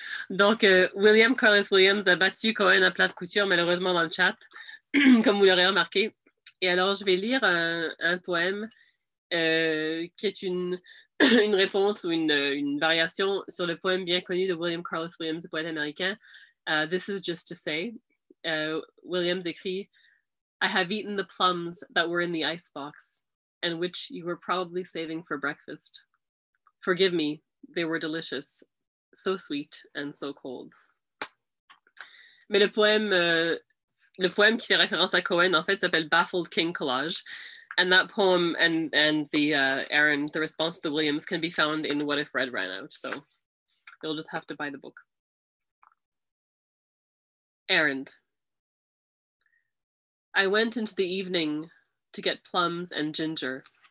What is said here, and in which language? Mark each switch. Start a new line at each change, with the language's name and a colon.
French: Donc, William Carlos Williams a battu Cohen à plat de couture, malheureusement, dans le chat, comme vous l'aurez remarqué. Et alors, je vais lire un poème qui est une réponse ou une variation sur le poème bien connu de William Carlos Williams, le poète américain, This is Just to Say. Williams écrit
English: I have eaten the plums that were in the icebox and which you were probably saving for breakfast. Forgive me, they were delicious, so sweet and so cold.
French: Mais le poème qui fait référence à Cohen, en fait, s'appelle Baffled King Collage.
English: And that poem and the Aaron, the response to the Williams can be found in What If Red Ran Out. So you'll just have to buy the book. Errand. I went into the evening to get plums and ginger.